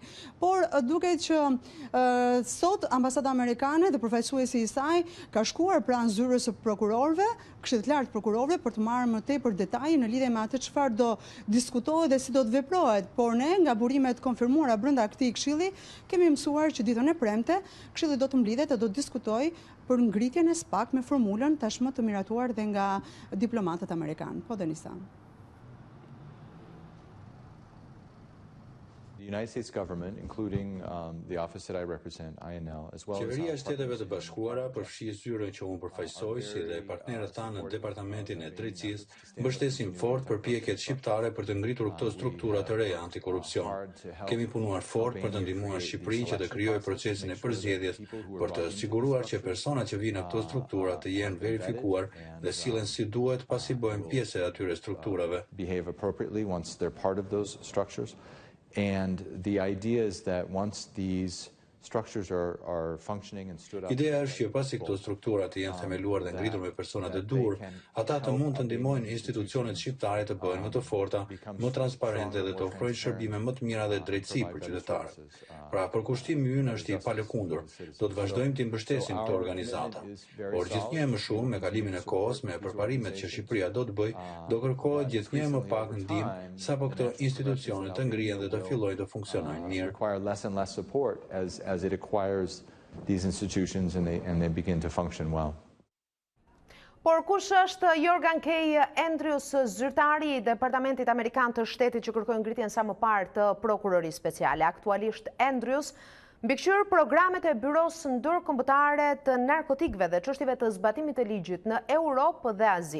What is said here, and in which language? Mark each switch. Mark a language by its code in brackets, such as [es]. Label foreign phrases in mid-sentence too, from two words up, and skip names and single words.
[sq] Por duket që sot Ambasada Amerikane dhe përfaqësuesi i saj ka shkuar pranë zyrës së prokurorëve, Këshillit të Lartë të Prokurorëve, për të marrë më tepër detaje në lidhje me atë çfarë do diskutohet dhe si do të veprohet. Por ne, nga burimet konfirmuara brenda këtij këshilli, kemi mësuar që ditën e premte këshilli do të mblidhet dhe do të diskutojë për ngritjen e SPAK me formulën tashmë të miratuar dhe nga diplomatët amerikanë. Po, Denisa. [en] The United States government, including the office that I represent, INL, as well as [sq] Qeveria e Shteteve të Bashkuara përfshi zyrën që unë përfaqësoj, si dhe partnerët tanë në Departamentin e Drejtësisë, mbështesin fort përpjekjet shqiptare për të ngritur këto struktura të reja antikorrupsion. Kemi punuar fort për të ndihmuar Shqipërinë që të krijojë procesin e përzgjedhjes, për të siguruar që personat që vinë në këto struktura të jenë verifikuar dhe sillen si duhet pasi bëhen pjesë e atyre strukturave. [en] Behave appropriately once they're part of those structures. And the idea is that once these structures are functioning and stood up. [sq] Ideja është që pasi këto struktura të jenë themeluar dhe ngritur me persona të dur, ata të mund të ndihmojnë institucionet shqiptare të bëhen më të forta, më transparente dhe të ofrojnë shërbime më të mira dhe drejtësi për qytetarët. Pra, përkushtimi ynë është i palëkundur. Do të vazhdojmë të mbështesim këto organizata. Por gjithnjë më shumë me kalimin e kohës, me përparimet që Shqipëria do të bëjë, do kërkohet gjithnjë më pak ndihmë sapo këto institucione të ngrihen dhe të fillojnë të funksionojnë mirë. [en] Require less and less support as it acquires these institutions and they begin to function well. [sq] Por kush është Jorgan K. Andrews, zyrtari i Departamentit Amerikan të Shtetit që kërkoi ngritjen sa më parë të prokurorisë speciale? Aktualisht Andrews mbikëqyr programet e Byros Ndërkombëtare të Narkotikëve dhe çështjeve të zbatimit të ligjit në Europë dhe Azi.